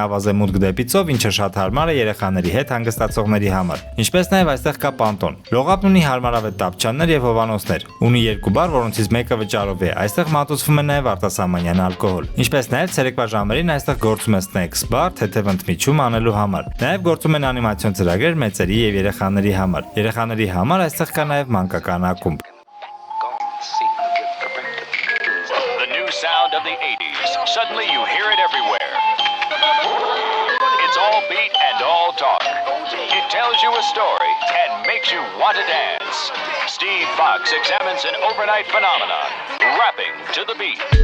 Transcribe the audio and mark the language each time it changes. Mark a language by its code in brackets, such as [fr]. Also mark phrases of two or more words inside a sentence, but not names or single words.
[hy] ավազեմուտք դեպի ծով, ինչը շատ հարմար է երեխաների հետ հանգստացողների համար։ Ինչպես նաեւ այստեղ կա պանտոն։ Լողափն ունի հարմարավետ տապչաններ եւ հովանոցներ։ Ունի երկու բար, որոնցից մեկը վճարով է։ Այստեղ մատուցվում է նաեւ արտասահմանյան ալկոհոլ։ Ինչպես նաեւ ցերեկվա ժամերին այստեղ գործում է [en] snacks bar, [hy] թեթև ընդմիջում անելու համար։ Նաեւ գործում են անիմացիոն ծրագրեր մեծերի եւ երեխաների համար։ Երեխաների համար այստեղ կա նաեւ մանկական ակումբ։ [en] Sound of the 80s. Suddenly you hear it everywhere. It's all beat and all talk. It tells you a story and makes you want to dance. Steve Fox examines an overnight phenomenon, rapping to the beat.